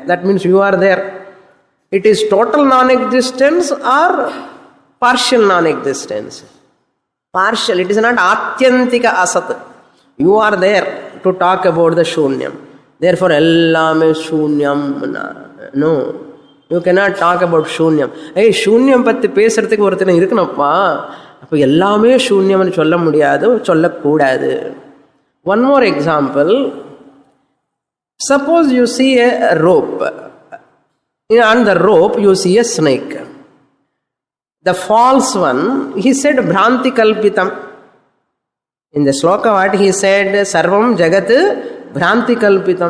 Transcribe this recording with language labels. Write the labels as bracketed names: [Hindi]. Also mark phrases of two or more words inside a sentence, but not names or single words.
[English] That means you are there. It is total non-existence or partial non-existence. Partial. It is not [Sanskrit] आत्यन्तिक असत्. [English] You are there to talk about the Shunyam. [Tamil] Therefore, எல்லாமே சூன்யம். [English] No. You cannot talk about Shunyam. [Tamil] ஹே, சூன்யம் பத்தி பேசறதுக்கு ஒருத்தனா இருக்கணப்பா. அப்போ எல்லாமே சூன்யம் னு சொல்ல முடியாது, சொல்ல கூடாது. [English] One more example. Suppose you see a rope. On the rope you see a snake. The false one, he said [Sanskrit] भ्रान्ति कल्पितम्. [English] In the sloka what he said, [Sanskrit] सर्वं जगत् भ्रान्ति कल्पितम्.